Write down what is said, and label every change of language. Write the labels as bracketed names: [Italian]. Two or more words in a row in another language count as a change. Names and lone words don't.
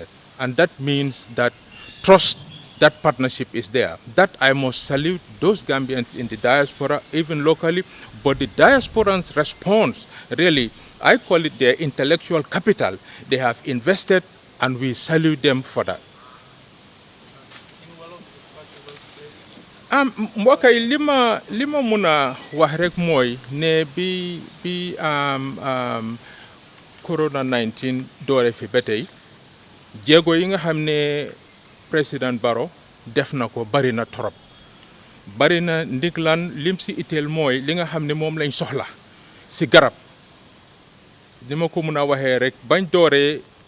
[English] And that means that trust, that partnership is there. That I must salute those Gambians in the diaspora, even locally, but the diasporans' response, really, I call it their intellectual capital. They have invested, and we salute them for that. [Wolof] Mbokk yi li ma mun a wax rek mooy ne bi corona 19 doore fi ba tey jéego yi nga xam ne président Barrow def na ko bari na torop bari na ndiglan lim si itteel mooy li nga xam ne moom lañ soxla si garab ni ma ko mun a waxee rek bañ dooree